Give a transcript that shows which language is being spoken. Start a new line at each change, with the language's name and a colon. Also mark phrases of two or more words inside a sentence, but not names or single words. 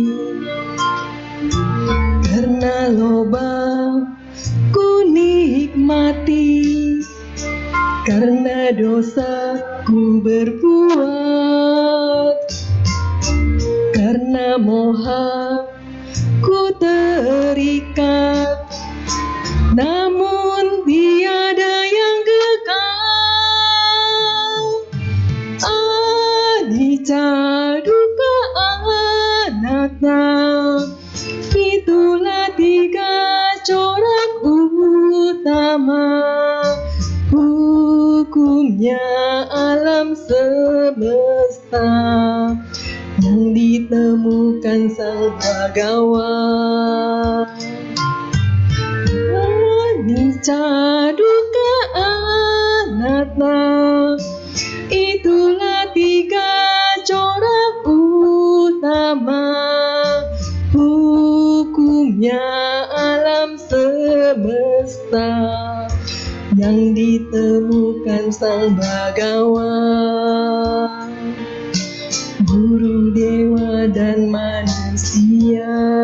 Indonesian: Karena loba ku nikmati, karena dosa ku berbuat, karena moha ku terikat, namun tiada yang kekal.
Pali: Anicca dukkha anatta,
Indonesian: itulah tiga corak utama hukumnya alam semesta yang ditemukan Sang Bhagawan.
Pali: Anicca dukkha anatta,
Indonesian: itulah tiga corak utama hukumnya alam semesta yang ditemukan Sang Bhagawan, guru dewa dan manusia.